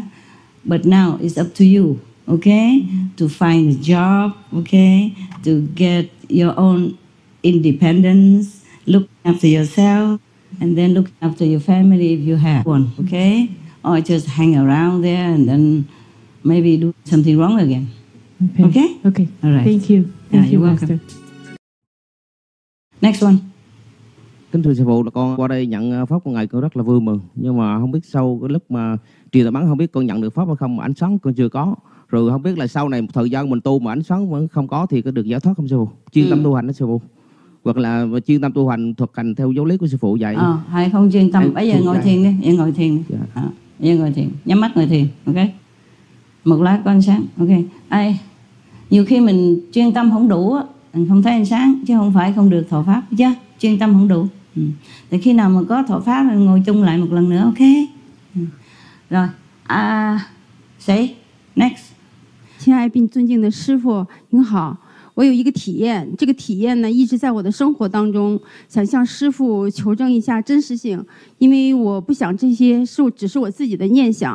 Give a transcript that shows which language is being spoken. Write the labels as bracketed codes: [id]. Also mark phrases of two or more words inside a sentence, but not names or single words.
[en] But now it's up to you, okay, to find a job, okay, to get your own independence, look after yourself, and then look after your family if you have one, okay, or just hang around there and then maybe do something wrong again. Okay? Okay. All right. Thank you. Yeah, Thank you, you're welcome. Master. Next one. [vi] Kính thưa sư phụ, là con qua đây nhận pháp của ngài con rất là vui mừng, nhưng mà không biết sau cái lúc mà truyền tà bắn không biết con nhận được pháp hay không, mà ánh sáng con chưa có, rồi không biết là sau này một thời gian mình tu mà ánh sáng vẫn không có thì có được giải thoát không sư phụ? Chuyên tâm tu hành đó sư phụ, hoặc là chuyên tâm tu hành thực hành theo giáo lý của sư phụ dạy. Hay không chuyên tâm, bây giờ ngồi thiền đi, vậy ngồi thiền đi. Dạ. Vậy ngồi thiền, nhắm mắt ngồi thiền, ok? Một lát có ánh sáng, ok? Nhiều khi mình chuyên tâm không đủ á, mình không thấy ánh sáng, chứ không phải không được thọ pháp, chứ chuyên tâm không đủ. Thì khi nào mà có thọ pháp thì ngồi chung lại một lần nữa, ok? Rồi, [zh] 谁 ？Next。亲爱并尊敬的师父，您好。我有一个体验，这个体验呢一直在我的生活当中，想向师父求证一下真实性，因为我不想这些只是我自己的念想。